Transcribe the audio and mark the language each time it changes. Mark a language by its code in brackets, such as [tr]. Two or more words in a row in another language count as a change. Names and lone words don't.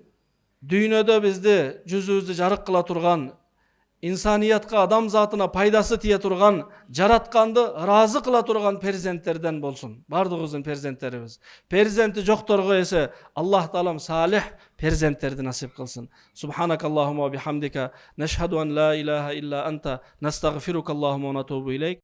[ky] Дүйнөдө бизди жүзүбүздү жарык кыла турган, инсаниятка, адам затына пайдасы тие турган, жаратканды ыраазы кыла турган перзенттерден болсун. Бардыгыбыздын перзенттерибиз. Перзенти жокторго эсе Аллах таалам салих перзенттерди насип кылсын. [ar] سبحانك اللهم وبحمدك نشهد أن لا إله إلا أنت نستغفرك اللهم ونتوب إليك.